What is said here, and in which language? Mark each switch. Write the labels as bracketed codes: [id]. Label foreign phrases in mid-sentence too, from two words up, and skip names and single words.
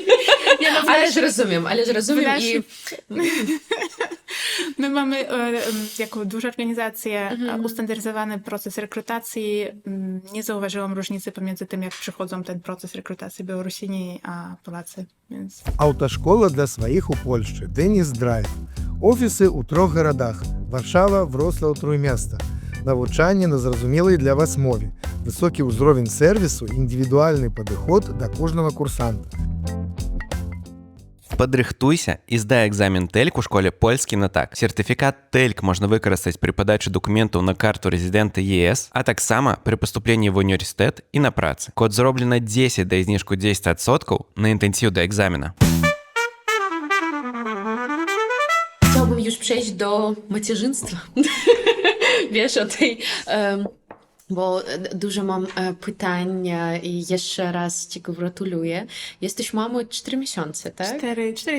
[pl] Nie, no, Ale że rozumiem i... My mamy jako duża organizacja ustandaryzowany proces rekrutacji. Nie zauważyłam różnicy pomiędzy tym, jak przychodzą ten proces rekrutacji Białorusini a Polacy. Więc... [be] Автошкола для своих у Польшчы Деніс Драйв. Офіси у 3 гарадах: Варшава, Вроцлаў, Труймяста. Навучанне на зразумелай для вас мове. Высокі ўзровень сервісу, індывідуальны падыход да кожнага курсанта. Падрыхтуйся і здай экзамен TELK у школе «Польскі на так». Сертыфікат TELK можна выкарыстаць пры падачы дакументаў на карту рэзідэнта ЕС, а таксама пры паступленні в універсітэт і на працы. Код зроблена 10 дае зніжку 10% на інтэнсіў да egzamina. [pl] Chciałbym już przejść do macierzyństwa. Wiesz, o tej... bo dużo mam pytań i jeszcze raz Ci gratuluję. Jesteś mamą 4 miesiące, tak?